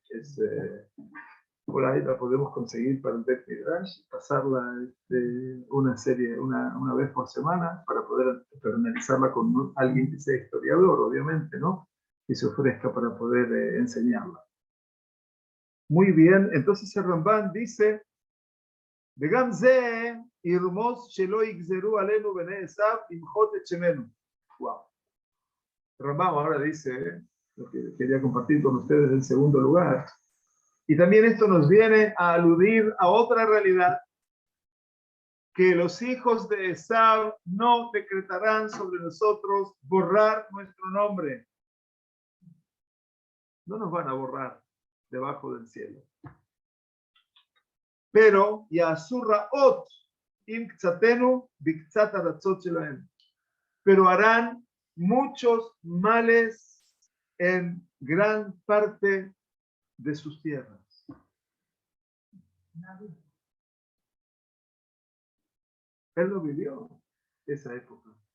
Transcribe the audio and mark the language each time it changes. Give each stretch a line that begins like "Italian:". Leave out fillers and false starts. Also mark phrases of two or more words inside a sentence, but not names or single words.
Spanish: Por ahí la podemos conseguir para el Bet Midrash, pasarla una serie una vez por semana para poder analizarla con alguien que sea historiador, obviamente, ¿no? Y se ofrezca para poder enseñarla. Muy bien, entonces el Ramban dice,
Hebrew: וגם זה ירמוז שלא יגזרו עלינו בני עשיו למחות את שמנו. Wow.
Spanish: Rambam ahora dice, lo que quería compartir con ustedes en segundo lugar, y también esto nos viene a aludir a otra realidad, que los hijos de Esaú no decretarán sobre nosotros borrar nuestro nombre. No nos van a borrar debajo del cielo. Pero,
Hebrew: יעשו רעות עם קצתנו בקצת ארצות שלהם.
Spanish: Pero harán muchos males en gran parte de sus tierras. Él lo vivió esa época.